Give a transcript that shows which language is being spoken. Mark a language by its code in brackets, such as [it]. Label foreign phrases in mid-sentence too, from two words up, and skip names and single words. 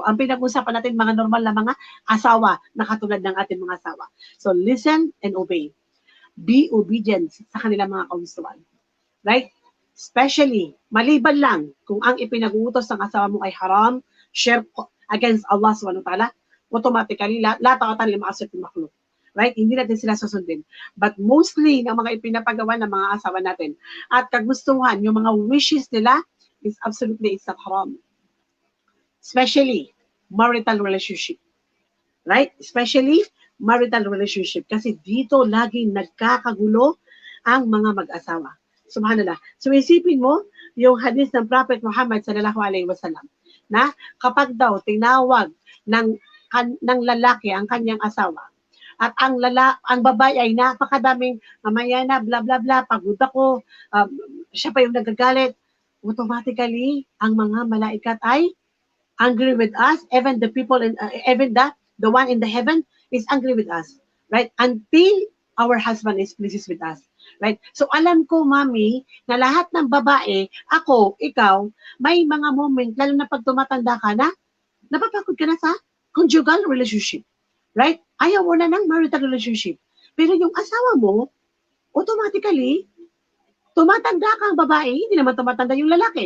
[tl] Ang pinag-usapan natin, mga normal na mga asawa na katulad ng ating mga asawa. [en] So, listen and obey. Be obedient [tl] sa kanilang mga kagustuhan. [en] Right? [tl] Especially, maliban lang kung ang ipinag-uutos ng asawa mo ay haram, shirk against Allah [ar] سبحانه وتعالى, [tl] automatically, [ar] لا طاعة لمعصية المخلوق. [en] Right? [tl] Hindi natin sila susundin. [en] But mostly, [tl] ng mga ipinapagawa ng mga asawa natin at kagustuhan, yung mga wishes nila [en] is absolutely it's not [tl] haram. [en] Especially, marital relationship. Right? Especially, marital relationship. [tl] Kasi dito laging nagkakagulo ang mga mag-asawa. Subhanallah. So isipin mo, yung hadith ng Prophet Muhammad [ar] صلى الله عليه وسلم [tl] na kapag daw tinawag ng lalaki ang kanyang asawa at ang babae ay napakadaming mamaya na bla bla bla, pagod ako, siya pa yung nagagalit, automatically ang mga malaikat ay [en] angry with us, even the people even the one in the heaven is angry with us, right? Until our husband is pleased with us, right? [tl] So alam ko, mami, na lahat ng babae, ako, ikaw, may mga moment, lalo na pag tumatanda ka na, napapagod ka na sa [en] conjugal relationship, [tl] right? Ayaw mo na ng [en] marital relationship. [tl] Pero yung asawa mo, automatically, tumatanda ka ang babae, hindi naman tumatanda yung lalaki.